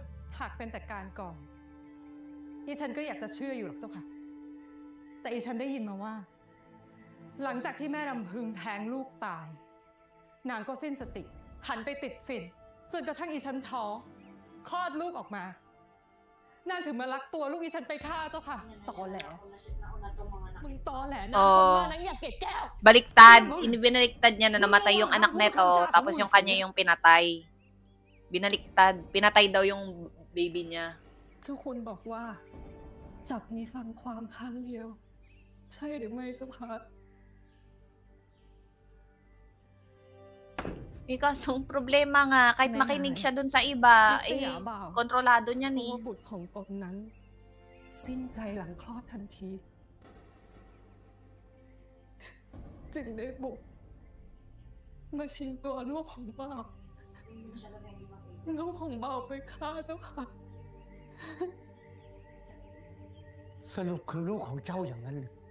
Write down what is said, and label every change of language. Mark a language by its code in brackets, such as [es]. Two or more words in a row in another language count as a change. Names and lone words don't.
[th] หากเป็นแต่การก่อนอีฉันก็อยากจะเชื่ออยู่หรอกเจ้าค่ะ แต่อีฉันได้ยินมาว่า หลังจากที่แม่รำพึงแทงลูกตาย นางก็สิ้นสติ หันไปติดฝิ่นจนกระทั่งอีฉันท้องคลอดลูกออกมา นางถึงมาลักตัวลูกอีฉันไปฆ่าเจ้าค่ะตอแหล มึงตอแหลนะคนว่านั้นอยากเกลียดแก้ว [tl] Baliktad. Binaliktad niya na namatay yung anak neto, tapos yung kanya yung pinatay. Binaliktad. Pinatay daw yung baby niya. [th] เจ้าคุณบอกว่าจักมีฟังความข้างเดียว ใช่หรือไม่เจ้าคะ [tl] Eh, kasong problema nga, kahit makinig siya dun sa iba, eh, kontrolado niya [th] เพราะ [tl] ni. [th] ว่าบุตรของตนนั้น สิ้นใจหลังคลอดทันที จึงได้บุกมาชิงตัวลูกของบ่าวลูกของบ่าวไปฆ่าเจ้าค่ะ สรุปคือลูกของเจ้าอย่างนั้นหรือ